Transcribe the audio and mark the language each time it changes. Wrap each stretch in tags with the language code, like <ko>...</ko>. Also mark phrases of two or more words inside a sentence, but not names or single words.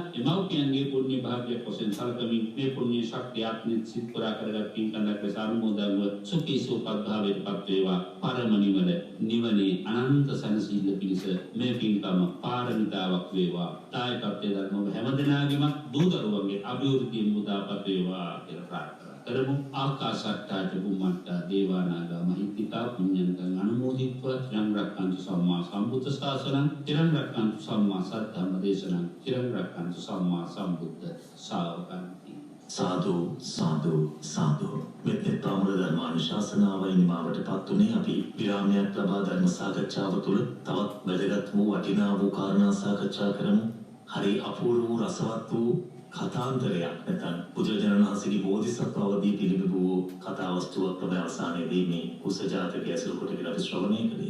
<si>එමව්පියන්ගේ පුණ්‍ය භාග්‍යයක් වශයෙන් සැලකමින් මේ පුණ්‍ය ශක්තිය ආත්මික සිත් පුරා කරගත් පින්කන්දක් ලෙස අනුමෝදන්ව සුඛී සුවපත් භාවයට පත් වේවා. පරම නිවනේ අනන්ත සැනසීම පිණිස මේ පින්කම පාරමිතාවක් වේවා. දායකත්වයේ දරන ඔබ හැමදෙනාගේම දූ දරුවන්ගේ අභිවෘද්ධිය උදාපත් වේවා කියලා ප්‍රාර්ථනා කරමු.</si> <pi>ආකාශට්ටා චුම්මට්ටා දේවානාගා මහිත්‍තිකා පුඤ්ඤන්තං අනුමෝදිත්වා චිරං රක්ඛන්තු සම්මා සම්බුද්ධ ශාසනං චිරං රක්ඛන්තු සම්මා සද්ධම්ම දේශනං චිරං රක්ඛන්තු සම්මා සම්බුද්ධ ශාවකන්ති.</pi> <si>සාදු සාදු සාදු. මෙතෙක් පාමුල ධර්මානුශාසනාවයි නිමාවට පත්ුනේ. අපි විරාමයක් ලබා ධර්ම සාකච්ඡාව තුළ තවත් වැදගත් වූ වටිනා වූ කාරණා සාකච්ඡා කරමු. හරි අපූර්ව වූ රසවත් වූ කතාන්තරයක් නැත්නම් බුදුරජාණන් වහන්සේගේ බෝධිසත්ව අවදී පිළිබිඹු කතා වස්තුවක් තමයි අවසානයේදී මේ කුස ජාතකය ඇසුරු කොටගෙන අපි ශ්‍රවණය කළේ.</si>